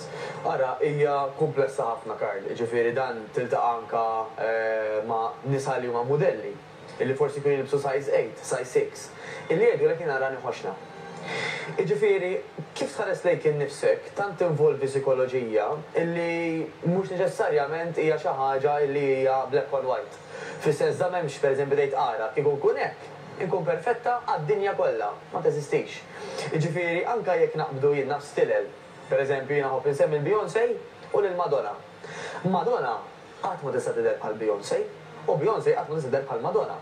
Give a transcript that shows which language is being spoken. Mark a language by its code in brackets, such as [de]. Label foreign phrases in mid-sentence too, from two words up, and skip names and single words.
[mt] Ara hija komplessa ħafna Karl, ġifieri dan tiltaqa' anka ma' nisa li huma modelli, illi forsi kienu jilbsu size 8, size 6, illi jgħidulek jiena rani ħoxna. Ġifieri, kif tħares lejk innifsek, tant involvi psikoloġija illi mhux neċessarjament hija xi ħaġa illi hija [en] black and white. [mt] Fis-sens da m'hemmx pereżempju dejt ara, kieku nkun hekk, inkun perfetta għad-dinja kollha, ma teżistix. Ġifieri anke jekk naqbdu jien nafs stilel, pereżempju jiena ħobb insemmi l-Beyoncé u lil-Madonna. Madonna qatt ma tista' tidher bħal Beyoncé u Beyoncé qatt ma tista' tidher bħal Madonna.